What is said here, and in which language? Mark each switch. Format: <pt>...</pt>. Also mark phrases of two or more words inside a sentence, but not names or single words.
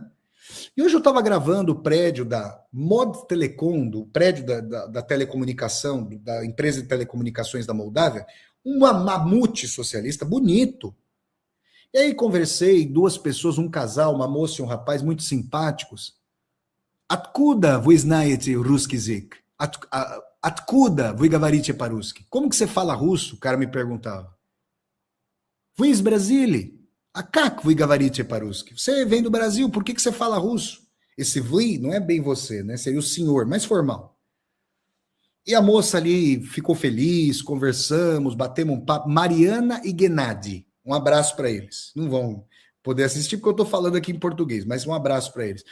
<pt>E hoje eu estava gravando o prédio da Mod Telecom, do prédio da telecomunicação, da empresa de telecomunicações da Moldávia, um mamute socialista bonito. E aí conversei, 2 pessoas, um casal, uma moça e um rapaz muito simpáticos.</pt> <ru>Откуда вы знаете русский язык? Откуда вы говорите по-русски?</ru> <pt>Como que você fala russo? O cara me perguntava.</pt> <ru>Вы из Бразилии? А как вы говорите по-русски?</ru> <pt>Você vem do Brasil, por que você fala russo? Esse вы não é bem você, né? Seria o senhor, mais formal. E a moça ali ficou feliz, conversamos, batemos um papo. Mariana e Gennady. Um abraço para eles. Não vão poder assistir porque eu estou falando aqui em português, mas um abraço para eles.</pt>